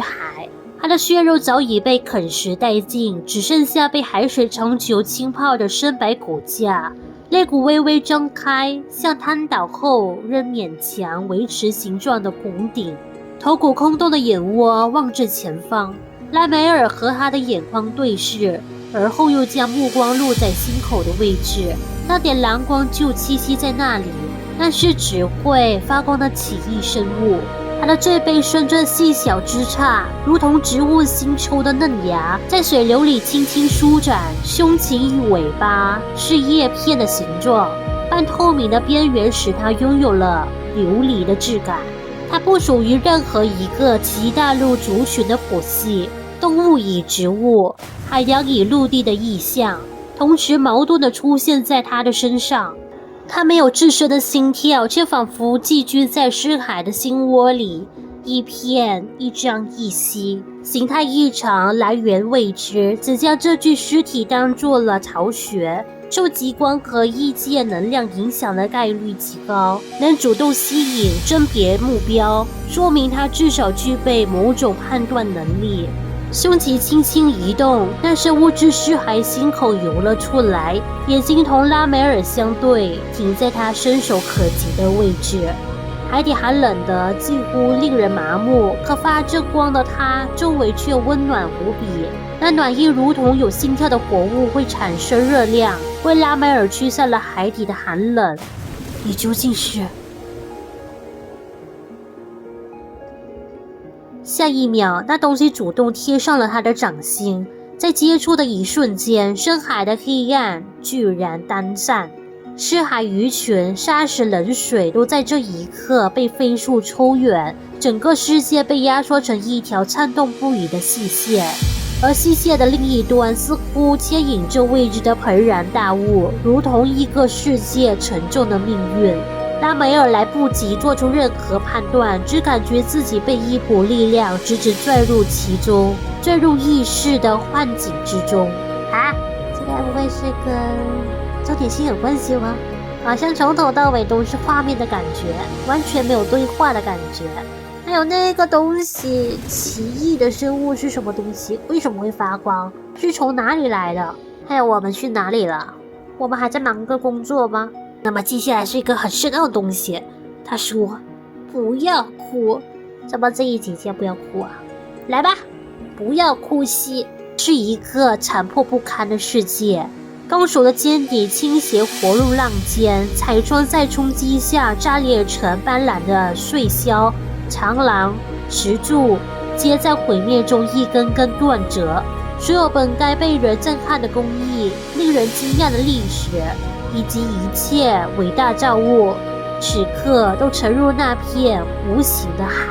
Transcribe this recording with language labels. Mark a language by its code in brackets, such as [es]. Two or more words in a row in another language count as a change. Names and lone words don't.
[zh] 他的血肉早已被啃食殆盡，只剩下被海水長久浸泡的深白骨架。肋骨微微張開，像癱倒後仍勉強維持形狀的拱頂。頭骨空洞的眼窩望着前方，拉梅爾和他的眼眶對視，而後又將目光落在心口的位置。那點藍光就棲息在那裡，那是只會發光的奇異生物。它的最背伸着細小枝杈，如同植物新抽的嫩芽，在水流裡輕輕舒展。胸前與尾巴是葉片的形狀，半透明的邊緣使它擁有了琉璃的質感。它不屬於任何一個其大陸族群的譜系，動物以植物，海洋以陸地的意象，同時矛盾地出現在它的身上。它沒有自身的心跳，卻仿佛寄居在深海的心窩裡，一片一張一息，形態異常，來源未知，只將這具屍體當作了巢穴。受極光和異界能量影響的概率極高，能主動吸引甄別目標，說明它至少具備某種判斷能力。胸鰭輕輕移動，那生物自屍骸心口游了出來，眼睛同拉梅爾相對，停在他伸手可及的位置。海底寒冷的近乎令人麻木，可發着光的它周圍卻溫暖無比。那暖意如同有心跳的活物會產生熱量，為拉梅爾驅散了海底的寒冷。你究竟是？下一秒，那東西主動貼上了他的掌心，在接觸的一瞬間，深海的黑暗居然單散。屍骸魚群、沙石、冷水都在這一刻被飞速抽遠，整個世界被壓縮成一條顫動不已的細線，而細線的另一端似乎牽引着未知的龐然大物，如同一個世界沉重的命運。拉梅爾來不及做出任何判斷，只感覺自己被一股力量直直拽入其中，坠入意識的幻境之中。啊，这該不會是跟焦點星有關係嗎？好像從頭到尾都是畫面的感覺，完全沒有對話的感覺。還有那個東西，奇異的生物是什麼東西？為什麼會發光？是從哪裡來的？還有我們去哪裡了？我們還在忙着工作嗎？那麼接下來是一個很深奧的東西。他說不要哭，怎麼這一集先不要哭啊？來吧，不要哭戲。是一個殘破不堪的世界，鋼索的尖底傾斜活入浪尖，彩窗在衝擊下炸裂成斑斕的碎屑，長廊、石柱皆在毀滅中一根根斷折。所有本該被人震撼的工藝，令人驚訝的歷史，以及一切偉大造物，此刻都沉入那片無形的海。